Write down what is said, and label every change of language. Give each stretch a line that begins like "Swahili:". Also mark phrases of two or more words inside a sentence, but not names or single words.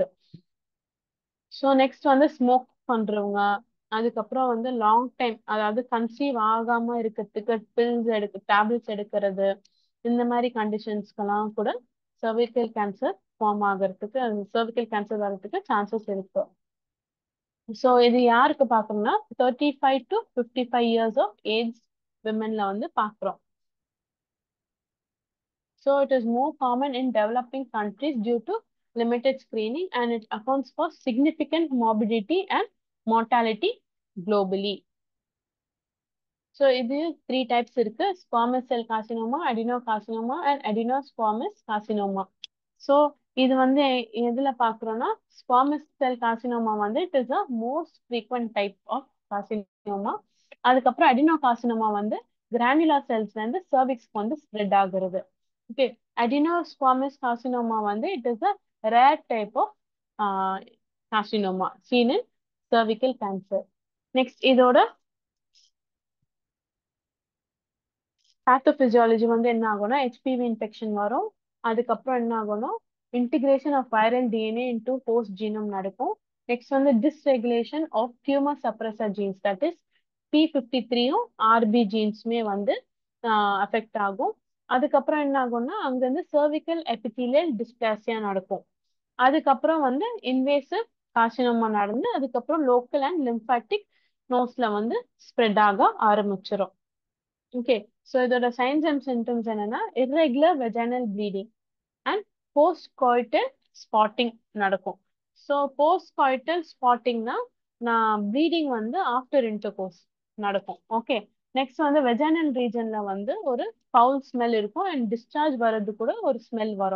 English: So next
Tamil: வந்து ஸ்மோக் பண்றவங்க, அதுக்கப்புறம் வந்து
English: long time
Tamil: அதாவது கன்சீவ் ஆகாம இருக்கிறதுக்கு டேப்லெட்ஸ் எடுக்கிறது, இந்த மாதிரி கண்டிஷன்ஸ்க்கெல்லாம் கூட
English: cervical cancer form
Tamil: ஆகிறதுக்கு,
English: cervical cancer
Tamil: வர்றதுக்கு சான்சஸ் இருக்கு. ஸோ இது யாருக்கு பார்க்கணும்னா
English: 35 to 55 years of age women
Tamil: வந்து பார்க்குறோம்.
English: So it is more common in developing countries due to limited screening and it accounts for significant morbidity and mortality globally.
Tamil: So இது 3 types இருக்கு.
English: Squamous cell carcinoma, adenocarcinoma and adenosquamous carcinoma.
Tamil: So இது வந்து எதுல பார்க்குறோம்னா
English: squamous cell carcinoma
Tamil: வந்து
English: it is a most frequent type of carcinoma.
Tamil: அதுக்கப்புறம் adenocarcinoma வந்து
English: granular cells
Tamil: வந்து cervixக்கு வந்து spread ஆகுறது. Okay, adenosquamous carcinoma வந்து
English: it is a rare type of carcinoma seen in cervical cancer.
Tamil: நெக்ஸ்ட் இதோட பேத்தோபிசியாலஜி வந்து என்ன ஆகும்னா
English: HPV infection
Tamil: வரும். அதுக்கப்புறம் என்ன ஆகும்னா
English: integration of viral DNA into host genome
Tamil: நடக்கும். நெக்ஸ்ட் வந்து
English: dysregulation of tumor suppressor genes, that is
Tamil: P53யும்
English: RB genes
Tamil: வந்து அஃபெக்ட் ஆகும். அதுக்கப்புறம் என்ன ஆகும்னா அங்கிருந்து
English: cervical epithelial dysplasia
Tamil: நடக்கும். அதுக்கப்புறம் வந்து
English: invasive carcinoma
Tamil: நடந்து அதுக்கப்புறம்
English: local and lymphatic nodes
Tamil: வந்து ஸ்ப்ரெட் ஆக ஆரம்பிச்சிடும்.
English: okay, so
Tamil: இதோட
English: signs and symptoms
Tamil: என்னன்னா
English: irregular vaginal bleeding and post coital spotting
Tamil: நடக்கும்.
English: so post coital spotting
Tamil: நான் ப்ளீடிங் வந்து
English: after intercourse
Tamil: நடக்கும்.
English: okay, next
Tamil: வந்து
English: vaginal region
Tamil: வந்து ஒரு
English: foul smell
Tamil: இருக்கும்
English: and discharge
Tamil: வர்றது கூட ஒரு ஸ்மெல் வரும்.